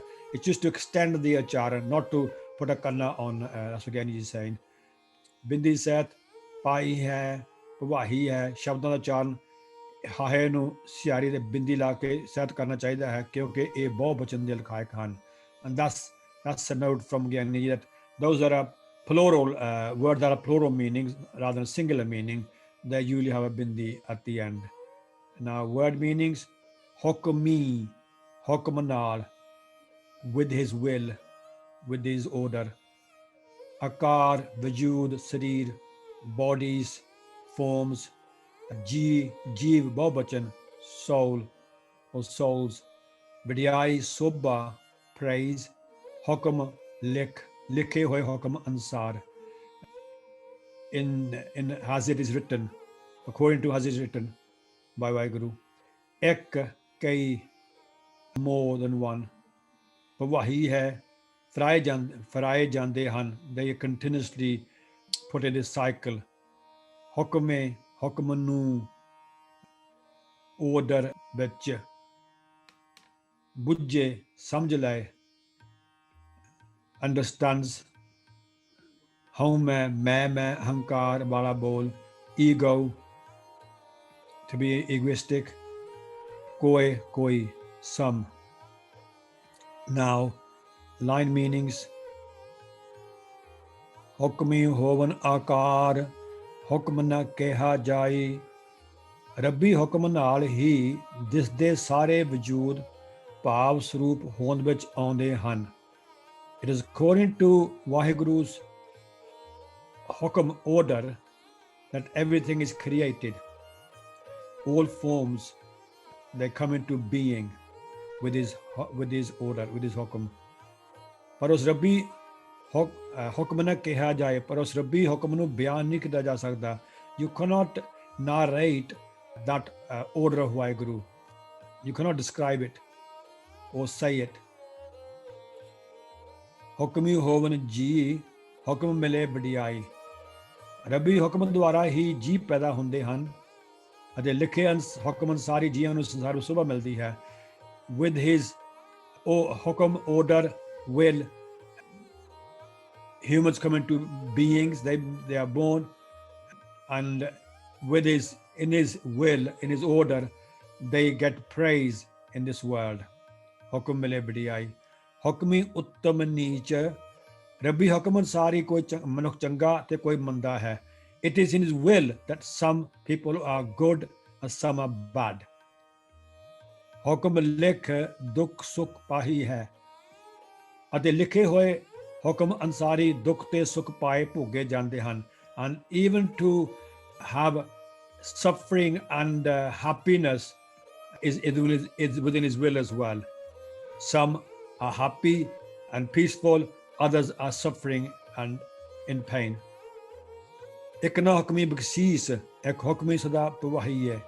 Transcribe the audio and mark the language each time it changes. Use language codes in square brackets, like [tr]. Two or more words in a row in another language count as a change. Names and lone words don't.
[en] it's just to extend the ਉਚਾਰਨ, not to put a ਕਰਨਾ on। [pa] ਗਿਆਨੀ ਜੀ ਸੇਇੰਗ ਬਿੰਦੀ ਸਹਿਤ ਪਾਈ ਹੈ, ਭਵਾਹੀ ਹੈ, ਸ਼ਬਦਾਂ ਦਾ ਉਚਾਰਨ ਹਾਹੇ ਨੂੰ ਸਿਆਰੀ ਦੇ ਬਿੰਦੀ ਲਾ ਕੇ ਸਹਿਤ ਕਰਨਾ ਚਾਹੀਦਾ ਹੈ, ਕਿਉਂਕਿ ਇਹ ਬਹੁ ਬਚਨ ਦੇ ਲਖਾਇਕ ਹਨ। [en] And that's a note from Gyani that those that are plural words that are plural meanings rather than singular meaning, they usually have a bindi at the end. Now word meanings: [pa] ਹੁਕਮੀ, ਹੁਕਮ ਨਾਲ, [en] with his will, with his order. [pa] ਆਕਾਰ, ਵਜੂਦ, ਸਰੀਰ, [en] bodies, forms. [pa] ਜੀਵ, ਬਹੁਬਚਨ, [en] soul or souls. [pa] ਵਡਿਆਈ, ਸੋਭਾ, praise. ਹੁਕਮ, ਲਿਖੇ ਹੋਏ ਹੁਕਮ ਅਨੁਸਾਰ. [en] In as it is written, according to as it is written by Vaheguru. [pa] ਇੱਕ, ਕਈ, [en] more than one. [pa] ਵਾਹੀ ਹੈ, ਫਰਾਏ ਜਾਂਦੇ ਹਨ। [en] They continuously put in this cycle. [pa] ਹੁਕਮੇ, ਹੁਕਮ ਨੂੰ, order ਵਿੱਚ, ਬੁੱਝੇ, ਸਮਝ ਲਏ, understands, ਹਉ ਮੈਂ ਅਹੰਕਾਰ ਵਾਲਾ ਬੋਲ, [en] ego, to be egoistic, ਕੋਈ, some. Now line meanings: [pa] ਹੁਕਮੀ ਹੋਵਨ ਆਕਾਰ, ਹੁਕਮ ਨ ਕਿਹਾ ਜਾਈ, ਰੱਬੀ ਹੁਕਮ ਨਾਲ ਹੀ ਦਿਸਦੇ ਸਾਰੇ ਵਜੂਦ ਭਾਵ ਸਰੂਪ ਹੋਂਦ ਵਿੱਚ ਆਉਂਦੇ ਹਨ। [en] It is according to Vaheguru's hukum order that everything is created. All forms, they come into being with his order, with his hukum. [pa] ਪਰ ਉਸ ਰੱਬੀ ਹੁਕਮ ਨਾ ਕਿਹਾ ਜਾਏ, ਪਰ ਉਸ ਰੱਬੀ ਹੁਕਮ ਨੂੰ ਬਿਆਨ ਨਹੀਂ ਕੀਤਾ ਜਾ ਸਕਦਾ। [en] You cannot narrate that order of Vaheguru. You cannot describe it or say it. [pa] ਹੁਕਮੀ ਹੋਵਨ ਜੀ, ਹੁਕਮ ਮਿਲੇ ਵਡਿਆਈ, ਰੱਬੀ ਹੁਕਮ ਦੁਆਰਾ ਹੀ ਜੀਵ ਪੈਦਾ ਹੁੰਦੇ ਹਨ ਅਤੇ ਲਿਖੇ ਹੁਕਮ ਅਨੁਸਾਰੀ ਜੀਵਾਂ ਨੂੰ ਸੰਸਾਰ ਵਿੱਚ ਸ਼ੋਭਾ ਮਿਲਦੀ ਹੈ। [en] With his ਹੁਕਮ, order, will, humans come into beings, they are born, and in his will, in his order, they get praise in this world. [pa] ਹੁਕਮ ਮਿਲੇ ਵਡਿਆਈ, ਹੁਕਮੀ ਉੱਤਮ ਨੀਚ, ਰੱਬੀ ਹੁਕਮ ਅਨੁਸਾਰ ਹੀ ਕੋਈ ਮਨੁੱਖ ਚੰਗਾ ਤੇ ਕੋਈ ਮੰਦਾ ਹੈ। [en] It is in his will that some people are good and some are bad. [pa] ਹੁਕਮ ਲਿਖ ਦੁੱਖ ਸੁਖ ਪਾਹੀ ਹੈ, ਅਤੇ ਲਿਖੇ ਹੋਏ ਹੁਕਮ ਅਨਸਾਰੀ ਦੁੱਖ ਤੇ ਸੁਖ ਪਾਏ ਭੋਗੇ ਜਾਂਦੇ ਹਨ। [en] And even to have suffering and happiness is within his will as well. some are happy and peaceful, others are suffering and in pain. [pa] ਇੱਕ ਨਾ ਹੁਕਮੀ ਬਖਸ਼ੀਸ਼, ਇੱਕ ਹੁਕਮੀ ਸਦਾ ਪਵਾਹੀ ਹੈ।